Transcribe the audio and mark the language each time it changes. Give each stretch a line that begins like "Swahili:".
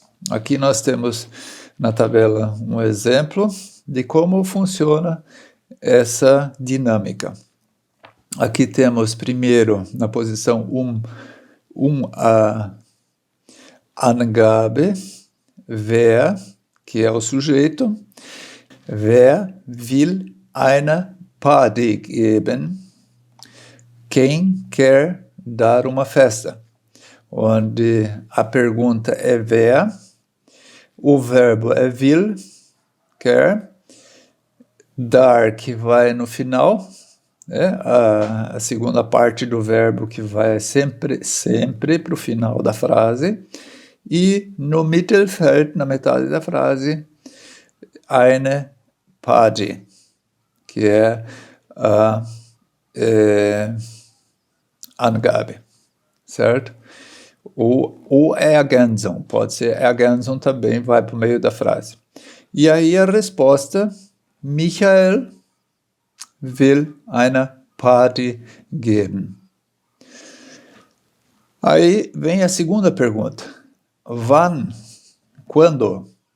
Portuguese: Aqui nós temos na tabela um exemplo de como funciona essa dinâmica. Aqui temos primeiro, na posição 1, a Angabe, wer, que é o sujeito.
German: Wer will eine Party geben?
Portuguese: Quem quer dar uma festa? Onde a pergunta é wer, o verbo é will, quer, dar, que vai no final, a segunda parte do verbo que vai sempre para o final da frase, e no Mittelfeld, na metade da frase,
German: eine Party,
Portuguese: que é a Angabe, certo? Ou Ergänzung, pode ser Ergänzung também, vai para o meio da frase. E aí a resposta,
German: Michael will eine Party geben.
Portuguese: Aí vem a segunda pergunta. Wann, quando?